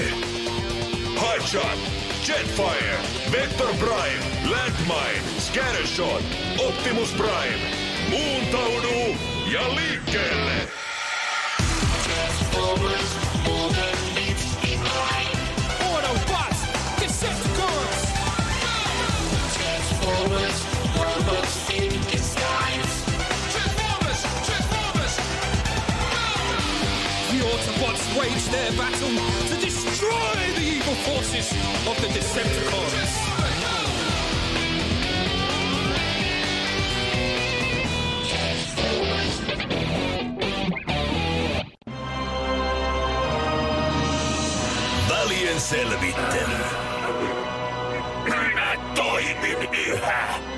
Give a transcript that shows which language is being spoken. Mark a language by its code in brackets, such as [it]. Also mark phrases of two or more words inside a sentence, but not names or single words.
[en] Hotshot, Jetfire, Vector Prime, Landmine, Scattershot, Optimus Prime. [fi] Muuntaudu ja liikkeelle! [en] Autobots, Decepticons! Transformers, robots in disguise. Transformers! The Autobots wage their battle to destroy the evil forces of the Decepticons. [fi] Välien selvittely. Minä toimin yhä.